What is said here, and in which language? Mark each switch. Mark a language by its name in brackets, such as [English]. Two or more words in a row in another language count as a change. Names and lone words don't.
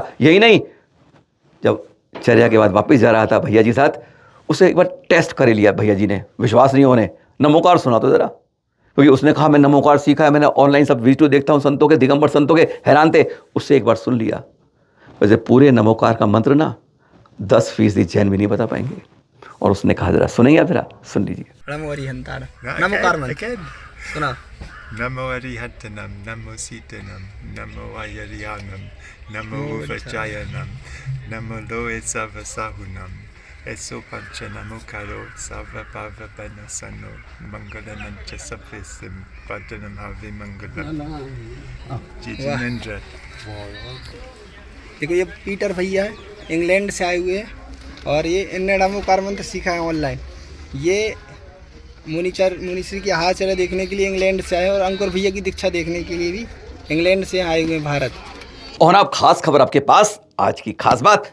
[Hindi] यही नहीं, जब चर्या के बाद वापस जा रहा था भैया जी साथ, उसे एक बार टेस्ट कर लिया भैया जी ने, विश्वास नहीं होने, नमोकार सुना तो ज़रा, क्योंकि उसने कहा मैं नमोकार सीखा है, मैंने ऑनलाइन सब वीडियो देखता हूँ संतों के, दिगंबर संतों के, हैरान थे। उससे एक बार सुन लिया। वैसे पूरे नमोकार का मंत्र ना 10% जैन भी नहीं बता पाएंगे। और उसने कहा जरा सुनेंगे, आप जरा सुन लीजिए। नमोकार मंत्र सुना। [Prakrit languages] णमो अरिहंताणं, णमो सिद्धाणं, णमो आयरियाणं, णमो उवज्झायाणं, णमो लोए सव्वसाहूणं, एसो पंच णमोक्कारो, सव्व पावप्पणासणो, मंगलाणं च सव्वेसिं, पढमं हवइ मंगलं, जिनेन्द्र. [Hindi] देखो ये पीटर भैया है, इंग्लैंड से आए हुए हैं और ये इनने नमोकार मंत्र सीखा है ऑनलाइन। ये मुनीश्री की हाथ चला देखने के लिए इंग्लैंड से आए और अंकुर भैया की दीक्षा देखने के लिए भी इंग्लैंड से आए हुए हैं भारत। और अब खास खबर आपके पास, आज की खास बात।